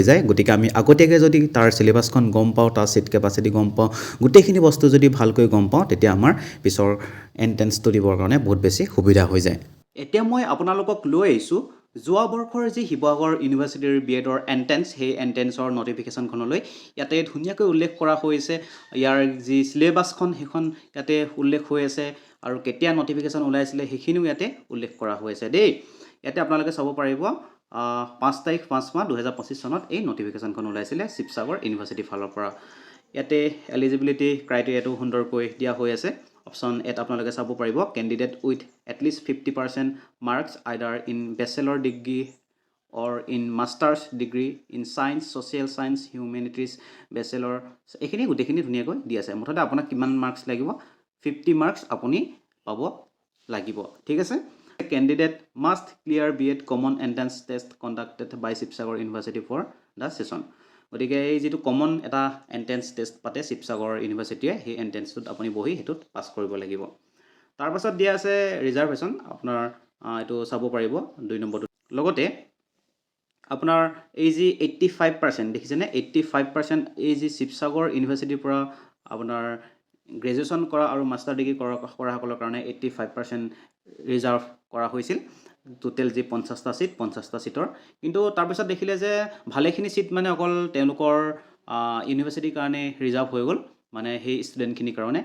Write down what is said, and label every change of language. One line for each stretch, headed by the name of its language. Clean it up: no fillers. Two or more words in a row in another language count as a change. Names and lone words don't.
Assamese: যায় গতিকে আমি আগতীয়াকৈ যদি তাৰ সিলেবাছখন গম পাওঁ তাৰ
English: seat capacity
Assamese: গম পাওঁ গোটেইখিনি বস্তু যদি ভালকৈ গম পাওঁ তেতিয়া আমাৰ পিছৰ এন্ট্ৰেন্সটো দিবৰ কাৰণে বহুত বেছি সুবিধা হৈ যায় এতিয়া মই আপোনালোকক লৈ আহিছোঁ যোৱা বৰ্ষৰ যি শিৱসাগৰ ইউনিভাৰ্চিটিৰ বিএডৰ এন্ট্ৰেন্স সেই এন্ট্ৰেন্সৰ নটিফিকেশ্যনখনলৈ ইয়াতে ধুনীয়াকৈ উল্লেখ কৰা হৈছে ইয়াৰ যি সিলেবাছখন সেইখন ইয়াতে উল্লেখ হৈ আছে আৰু কেতিয়া নটিফিকেশ্যন ওলাইছিলে সেইখিনিও ইয়াতে উল্লেখ কৰা হৈছে দেই ইয়াতে আপোনালোকে চাব পাৰিব 5 তাৰিখ 5 মাহ 2025 চনত এই নটিফিকেশ্যনখন ওলাইছিলে শিৱসাগৰ ইউনিভাৰ্চিটিৰ ফালৰ পৰা ইয়াতে
English: eligibility criteriaটো
Assamese: সুন্দৰকৈ দিয়া হৈ আছে
English: option Aত
Assamese: আপোনালোকে চাব পাৰিব কেণ্ডিডেট
English: with at least 50% marks either in bachelor degree or in master's degree in science social science humanities bachelor
Assamese: এইখিনি গোটেইখিনি ধুনীয়াকৈ দি আছে মুঠতে আপোনাক কিমান মাৰ্কছ লাগিব 50 মাৰ্কছ আপুনি পাব লাগিব ঠিক আছে
English: candidate must clear BEd common entrance test conducted by
Assamese: শিৱসাগৰ ইউনিভাৰ্চিটি
English: for the session
Assamese: গতিকে এই যেটো কমন এটা
English: entrance test
Assamese: পাতে শিৱসাগৰ ইউনিভাৰ্চিটিয়ে সেই এন্ট্ৰেন্সটোত আপুনি বহি হেতুত পাস কৰিব লাগিব তাৰ পাছত দিয়া আছে ৰিজাৰ্ভেশ্যন আপোনাৰ এটো চাব পাৰিব 2 নম্বৰটো লগতে আপোনাৰ এই যি 85% দেখিছেনে 85% এই যি শিৱসাগৰ ইউনিভাৰ্চিটিৰ পৰা আপোনাৰ গ্ৰেজুৱেশ্যন কৰা আৰু
English: master degree
Assamese: কৰা সকলৰ কাৰণে 85% ৰিজাৰ্ভ কৰা হৈছিল টোটেল যি 50টা সিট 50টা সিটৰ কিন্তু তাৰ পিছত দেখিলে যে ভালেখিনি সিট মানে অকল তেওঁলোকৰ ইউনিভাৰ্চিটিৰ কাৰণে ৰিজাৰ্ভ হৈ গ'ল মানে সেই ষ্টুডেণ্টখিনিৰ কাৰণে